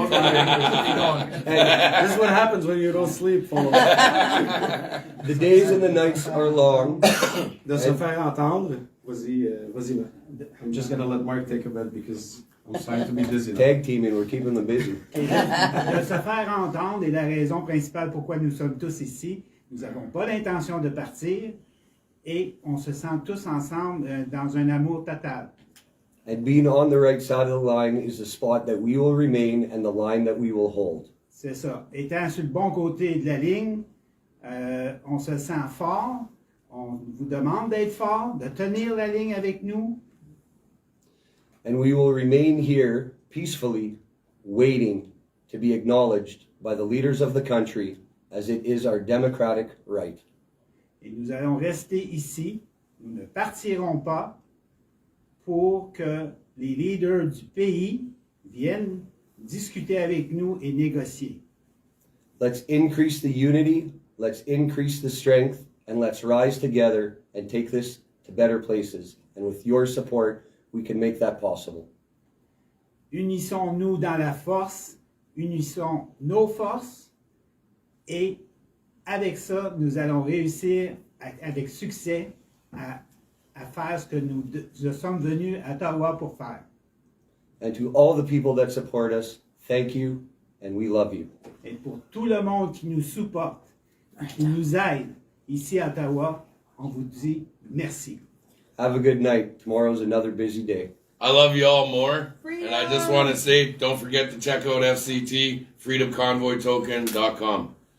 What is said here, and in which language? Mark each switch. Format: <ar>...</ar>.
<en>I'm tired. This is what happens when you don't sleep, folks. The days and the nights are long.</en> <fr>De se faire entendre. Vas-y, Marc.</fr> <en>I'm just gonna let Mark take a bit because I'm trying to be busy now. Tag teaming, we're keeping them busy.</en> <fr>Et de se faire entendre est la raison principale pourquoi nous sommes tous ici. Nous n'avons pas l'intention de partir et on se sent tous ensemble dans un amour total.</fr> <en>And being on the right side of the line is the spot that we will remain and the line that we will hold.</en> <fr>C'est ça. Étant sur le bon côté de la ligne, on se sent fort. On vous demande d'être fort, de tenir la ligne avec nous.</fr> <en>And we will remain here peacefully, waiting to be acknowledged by the leaders of the country as it is our democratic right.</en> <fr>Et nous allons rester ici. Nous ne partirons pas pour que les leaders du pays viennent discuter avec nous et négocier.</fr> <en>Let's increase the unity, let's increase the strength, and let's rise together and take this to better places. And with your support, we can make that possible.</en> <fr>Unissons-nous dans la force, unissons nos forces, et avec ça, nous allons réussir avec succès à faire ce que nous sommes venus à Ottawa pour faire.</fr> <en>And to all the people that support us, thank you, and we love you.</en> <fr>Et pour tout le monde qui nous supporte, qui nous aide ici à Ottawa, on vous dit merci.</fr> <en>Have a good night. Tomorrow's another busy day. I love you all more. And I just want to say, don't forget to check out FCT, freedomconvoytoken.com.</en>